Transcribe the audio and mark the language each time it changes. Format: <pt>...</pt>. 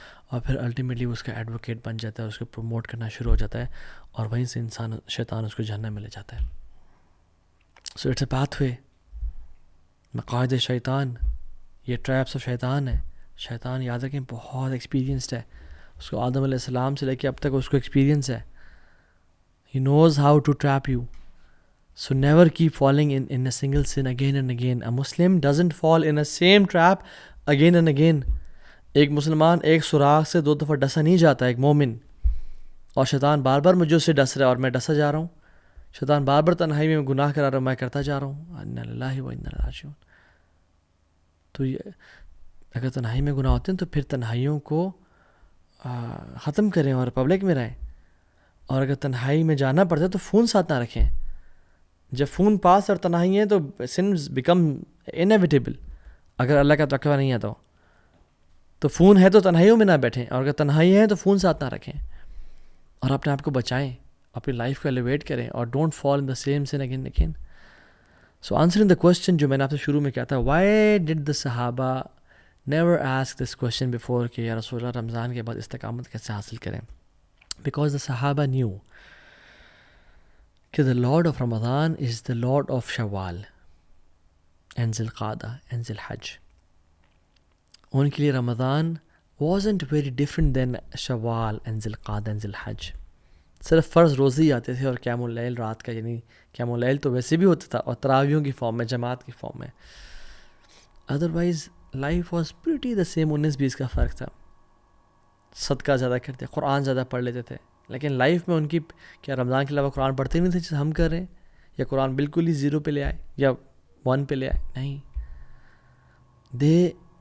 <ur>اور پھر الٹیمیٹلی اس کا ایڈوکیٹ بن جاتا ہے, اس کو پروموٹ کرنا شروع ہو جاتا ہے, اور وہیں سے شیطان اس کو جہنم میں لے جاتا ہے.</ur> <en>So it's a pathway.</en> <ur>مقاعد شیطان, یہ ٹریپس آف شیطان ہے. شیطان یاد رکھیں بہت ایکسپیرینسڈ ہے, اس کو آدم علیہ السلام سے لے کے اب تک اس کو ایکسپیرینس ہے.</ur> <en>He knows how to trap you. So never keep falling in a single sin again and again. A Muslim doesn't fall in a same trap again and again.</en> <ur>ایک مسلمان ایک سوراخ سے 2 دفعہ ڈسا نہیں جاتا, ایک مومن. اور شیطان بار بار مجھے اس سے ڈس رہا ہے اور میں ڈسا جا رہا ہوں. شیطان بار بار تنہائی میں گناہ کرا رہا ہوں, میں کرتا جا رہا ہوں. انا للہ و انا الیہ راجعون. تو یہ اگر تنہائی میں گناہ ہوتے ہیں تو پھر تنہائیوں کو ختم کریں اور پبلک میں رہیں. اور اگر تنہائی میں جانا پڑتا ہے تو فون ساتھ نہ رکھیں. جب فون پاس اور تنہائی ہیں تو</ur> <en>Sins become inevitable.</en> <ur>اگر اللہ کا تقویٰ نہیں ہے تو فون ہے تو تنہائیوں میں نہ بیٹھیں, اور اگر تنہائی ہے تو فون ساتھ نہ رکھیں, اور اپنے آپ کو بچائیں, اپنی لائف کو ایلیویٹ کریں, اور</ur> <en>Don't fall in the same sin again again. So answering the question</en> <ur>جو میں نے آپ سے شروع میں کیا تھا,</ur> <en>why did the صحابہ never ask this question before</en> <ur>کہ یا رسول اللہ رمضان کے بعد استقامت کیسے حاصل کریں.</ur> <en>Because the Sahaba knew that the Lord of Ramadan is the Lord of Shawwal and Zilqa'dah and Zilhajj.</en> <ur>ان کے لیے رمضان</ur> <en>wasn't very different than Shawwal and Zilqa'dah and Zilhajj.</en> <ur>صرف فرض روزے ہی آتے تھے, اور قیام اللیل رات کا, یعنی قیام اللیل تو ویسے بھی ہوتا تھا, اور تراویحوں کی فارم میں, جماعت کی فارم میں.</ur> <en>Otherwise life was pretty the same.</en> <ur>19-20 کا فرق تھا. صدقہ زیادہ کرتے, قرآن زیادہ پڑھ لیتے تھے, لیکن لائف میں ان کی کیا رمضان کے علاوہ قرآن پڑھتے نہیں تھے جیسے ہم کر رہے ہیں, یا قرآن بالکل ہی 0 پہ لے آئے یا 1 پہ لے آئے. نہیں, دے</ur>